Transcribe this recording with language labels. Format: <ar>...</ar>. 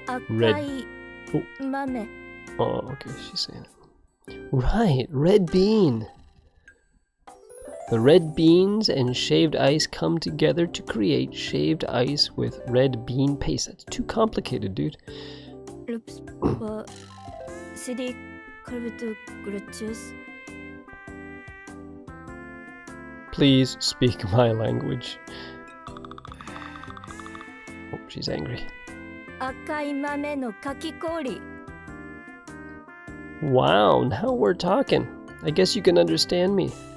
<en>Red.</en> <ja>赤い</ja> <en>Oh.</en> <ja>豆</ja> <en>Oh, okay, she's saying it. Right, red bean. The red beans and shaved ice come together to create shaved ice with red bean paste. That's too complicated, dude. Looks baba シリカブとグラチュス Please speak my language. Oh, she's angry.</en> <ja>赤い豆のかき氷</ja> <en>Wow, now we're talking. I guess you can understand me.</en>